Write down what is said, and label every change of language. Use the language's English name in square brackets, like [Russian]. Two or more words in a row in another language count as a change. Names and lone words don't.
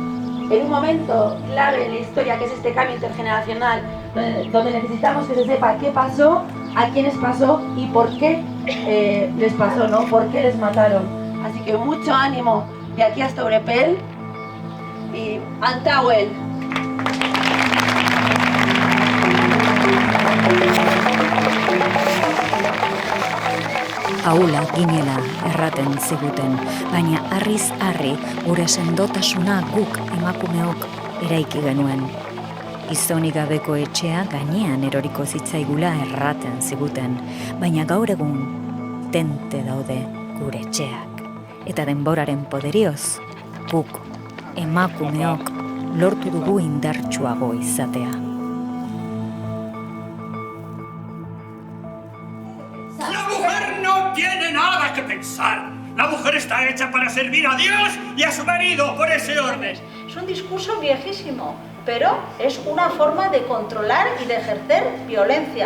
[Spanish] En un momento clave en la historia, que es este cambio intergeneracional, donde necesitamos que se sepa qué pasó, a quiénes pasó y por qué les pasó, ¿no? Por qué les mataron. Así que mucho ánimo de aquí hasta Urepel y Antauel. [Basque] Ahula ginela erraten ziguten, baina harriz harri gure sendotasuna guk emakumeok eraiki genuen. Gizonik gabeko etxea gainean eroriko zitzaigula erraten ziguten, baina gaur egun tente daude gure etxeak. Eta denboraren poderioz, guk emakumeok lortu dugu indartsuago izatea. [Spanish] Pensar. La mujer está hecha para servir a Dios y a su marido, por ese orden. Es un discurso viejísimo, pero es una forma de controlar y de ejercer violencia.